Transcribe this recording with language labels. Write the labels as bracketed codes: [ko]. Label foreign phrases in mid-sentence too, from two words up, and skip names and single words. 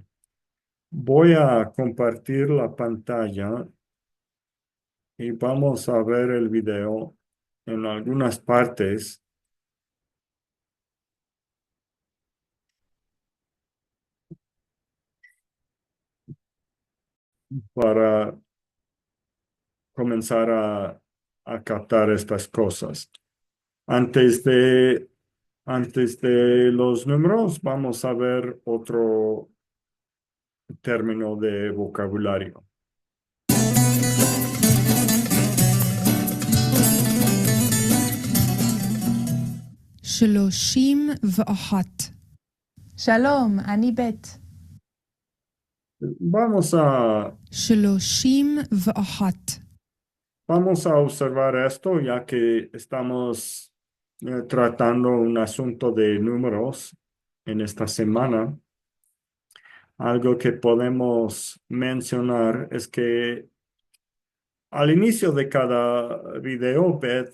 [es] Voy a compartir la pantalla y vamos a ver el video en algunas partes para comenzar a captar estas cosas. Antes de, antes de los números, vamos a ver otro término de vocabulario. [he] שלושים ואחת. שלום, אני בית. [es] Vamos a, [he] שלושים ואחת. [es] vamos a observar esto ya que estamos tratando un asunto de números en esta semana. Algo que podemos mencionar es que al inicio de cada video, Beth